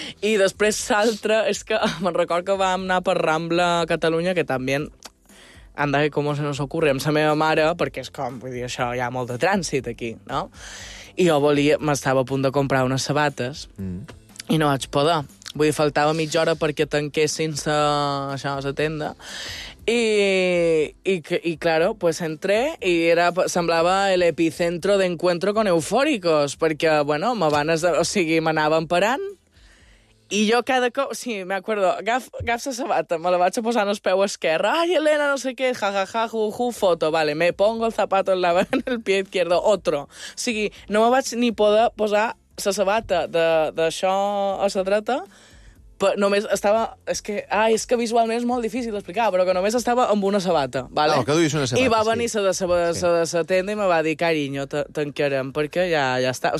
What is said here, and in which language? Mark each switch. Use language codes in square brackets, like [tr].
[ca] I després l'altre, és que me'n record que vam anar per Rambla a Catalunya, que també... Anda, com [es] se nos ocurre, [ca] amb sa meva mare, perquè és com, vull dir, això, hi ha molt de trànsit aquí, no? I jo volia... M'estava a punt de comprar unes sabates i no vaig poder. Vull dir, faltava mitja hora perquè tanquessin la tenda. [es] I claro, pues entré [ca] i semblava [es] el epicentro de encuentro con eufóricos, [ca] perquè, [es] bueno, [ca] m'anava emparant i jo cada cop... Sí, [es] me acuerdo, [ca] agaf la sabata, me la vaig posar en el peu esquerre. [es] Ai, Elena, [ca] no sé què, [es] jajaja, juju, foto, vale, me pongo el zapato en el pie izquierdo, otro. [ca] O sigui, no me vaig ni poder posar la sabata d'això a la dreta, però només estava... És que visualment és molt difícil d'explicar, però que només estava amb una sabata, vale? Que duies una sabata, i va venir la tenda i me va dir, carinyo, tanquarem, perquè ja està.